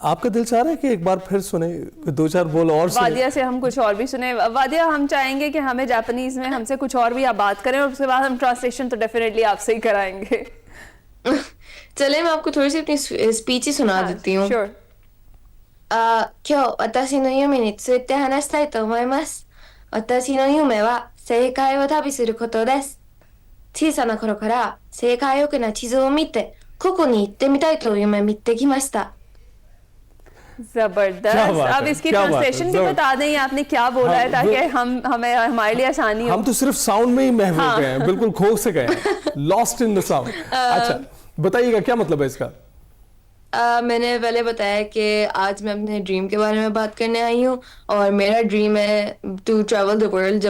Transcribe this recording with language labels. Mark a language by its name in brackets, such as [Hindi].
[Hindi] आपका दिल चाह रहा है कि एक बार फिर सुने, दो चार बोल और सुने? वादिया से हम कुछ और भी सुने। वादिया, हम चाहेंगे कि हमें जापानीज़ में हमसे कुछ और भी आप बात करें, और उसके बाद हम ट्रांसलेशन तो डेफिनेटली आपसे ही कराएंगे। चले, मैं आपको थोड़ी सी अपनी स्पीच ही सुना देती हूँ। श्योर। [Japanese] 今日私の夢について話したいと思います。私の夢は世界を旅することです。小さな頃から世界奥な地図を見て、ここに行ってみたいという夢見てきました。 [Hindi] क्या जबरदस्त। बात अब है, इसकी क्या बात है, ट्रांसलेशन भी बता दें आपने क्या बोला है, ताकि हमें हमारे लिए आसानी हो। हम तो सिर्फ साउंड में ही महव हो गए हैं, बिल्कुल खो से गए हैं, [English] Lost in the sound. [Hindi] अच्छा बताइएगा क्या मतलब है इसका? मैंने पहले बताया कि आज मैं अपने ड्रीम के बारे में बात करने आई हूँ, और मेरा ड्रीम है [English] To travel the world.